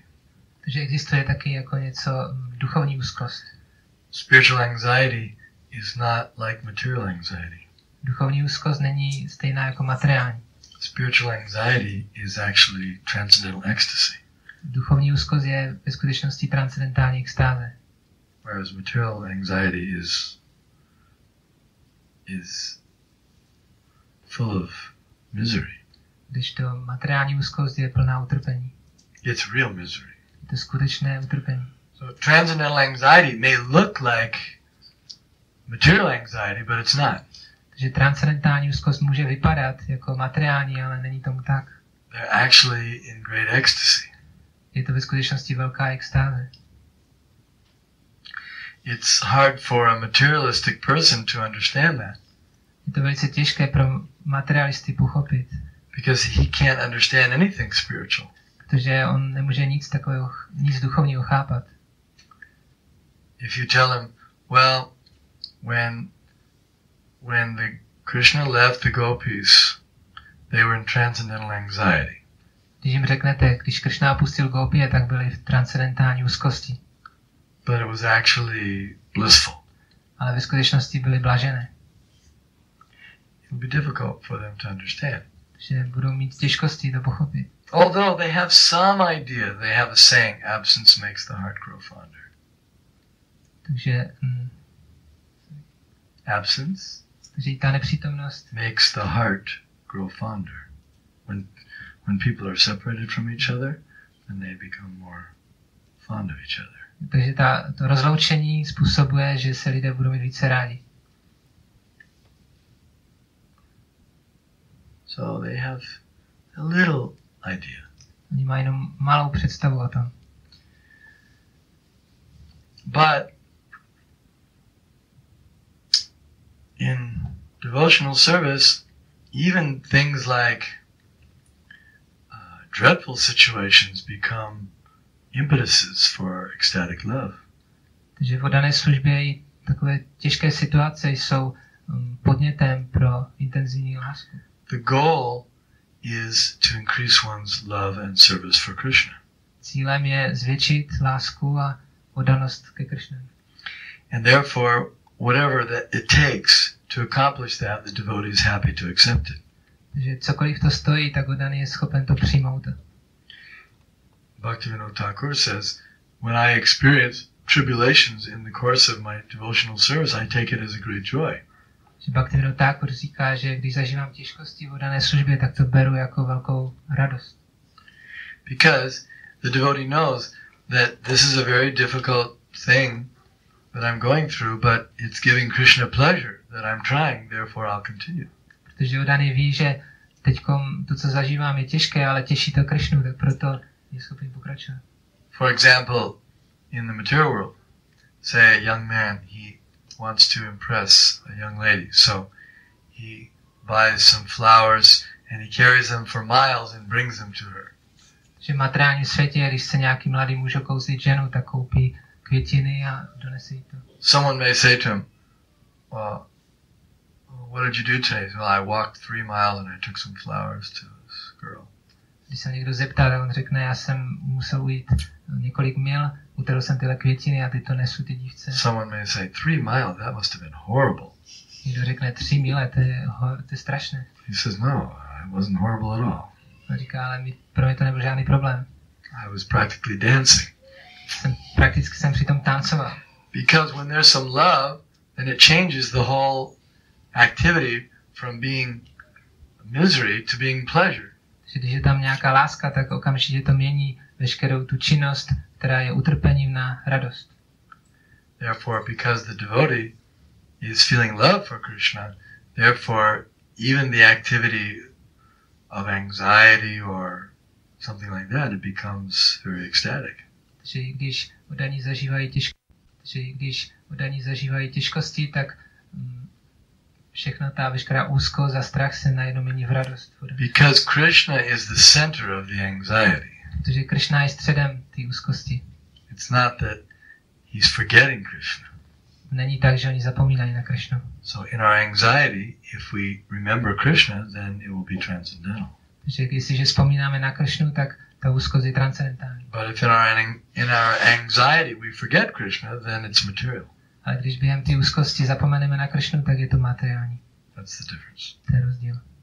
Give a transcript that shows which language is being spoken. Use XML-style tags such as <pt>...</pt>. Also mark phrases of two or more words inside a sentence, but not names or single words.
<cs>Takže existuje taky jako něco duchovní úzkost.</cs> <en>Spiritual anxiety is not like material anxiety.</en> <cs>Duchovní úzkost není stejná jako materiální.</cs> <en>Spiritual anxiety is actually transcendental ecstasy.</en> <cs>Duchovní úzkost je ve skutečnosti transcendentální extáze.</cs> <en>Whereas material anxiety is full of misery.</en> <cs>Když to materiální úzkost je plná utrpení.</cs> <en>It's real misery.</en> <cs>Je to skutečné utrpení.</cs> <en>So transcendental anxiety may look like material anxiety, but it's not.</en> <cs>Takže transcendentální úzkost může vypadat jako materiální, ale není tomu tak.</cs> <en>They're actually in great ecstasy.</en> <cs>Je to ve skutečnosti velká extáze.</cs> <en>it's hard for a materialistic person to understand that.</en> <cs>Je to velice těžké pro materialisty pochopit.</cs> <en>Because he can't understand anything spiritual.</en> <cs>Protože on nemůže nic takového, nic duchovního chápat.</cs> <en>If you tell him, well, when the Krishna left the gopis, they were in transcendental anxiety.</en> <cs>Když jim řeknete, když Krishna opustil gopie, tak byli v transcendentální úzkosti.</cs> <en>But it was actually blissful.</en> <cs>Ale ve skutečnosti byli blažené.</cs> <en>It will be difficult for them to understand.</en> <cs>Že budou mít těžkosti to pochopit.</cs> <en>Although they have some idea, they have a saying, absence makes the heart grow fonder.</en> <cs>Takže</cs> <en>Absence</en> <cs>ta nepřítomnost</cs> <en>makes the heart grow fonder. When people are separated from each other, then they become more fond of each other.</en> <cs>Takže to rozloučení způsobuje, že se lidé budou mít více rádi.</cs> <en>So they have a little idea.</en> <cs>Oni mají jenom malou představu o tom.</cs> <en>But in devotional service, even things like dreadful situations become impetuses for ecstatic love.</en> <cs>Takže v dané službě i takové těžké situace jsou podnětem pro intenzivní lásku.</cs> <en>The goal is to increase one's love and service for Krishna.</en> <cs>Cílem je zvětšit lásku a oddanost ke Krishnovi.</cs> <en>And therefore, whatever that it takes to accomplish that, the devotee is happy to accept it.</en> <cs>Takže cokoliv to stojí, tak oddaný je schopen to přijmout.</cs> <en>Bhaktivinoda Thakur says, when I experience tribulations in the course of my devotional service, I take it as a great joy.</en> <cs>Bhaktivinoda Thakur říká, že když zažívám těžkosti v oddané službě, tak to beru jako velkou radost.</cs> <en>Because the devotee knows that this is a very difficult thing that I'm going through, but it's giving Krishna pleasure that I'm trying, therefore I'll continue.</en> <cs>Protože oddaný ví, že teďkom to, co zažívám, je těžké, ale těší to Krishnu, tak proto je schopný pokračovat.</cs> <en>For example, in the material world, say a young man, he wants to impress a young lady, so he buys some flowers and he carries them for miles and brings them to her.</en> <cs>Že v materiálním světě, když se nějaký mladý muž okouzlí ženu, tak koupí květiny a donese jí to.</cs> <en>Someone may say to him, what did you do today? Well, I walked 3 miles and I took some flowers to this girl.</en> <cs>Když se někdo zeptá, tak on řekne, já jsem musel ujít několik mil, utrhl jsem tyhle květiny a ty to nesu ty dívce.</cs> <en>Someone may say, 3 miles, that must have been horrible.</en> <cs>Někdo řekne 3 mile, to je strašné.</cs> <en>He says, no, it wasn't horrible at all.</en> <cs>On říká, ale pro mě to nebyl žádný problém.</cs> <en>I was practically dancing.</en> <cs>Prakticky jsem přitom tancoval.</cs> <en>Because when there's some love, then it changes the whole activity from being misery to being pleasure.</en> <cs>Že když je tam nějaká láska, tak okamžitě to mění veškerou tu činnost, která je utrpením na radost.</cs> <en>Therefore, because the devotee is feeling love for Krishna, therefore even the activity of anxiety or something like that, it becomes very ecstatic.</en> <cs>Takže když oddaní zažívají těžkosti, tak všechna ta veškerá úzkost a strach se najednou mění v radost.</cs> <en>Because Krishna is the center of the anxiety.</en> <cs>Protože Krishna je středem té úzkosti.</cs> <en>It's not that he's forgetting Krishna.</en> <cs>Není tak, že oni zapomínají na Krishnu.</cs> <en>So in our anxiety, if we remember Krishna, then it will be transcendental.</en> <cs>Takže jestliže vzpomínáme na Krishnu, tak ta úzkost je transcendentální.</cs> <en>But if in our anxiety we forget Krishna, then it's material.</en> <cs>Ale když během té úzkosti zapomeneme na Krishnu, tak je to materiální.</cs> <en>That's the difference.</en> <cs>To je rozdíl.</cs>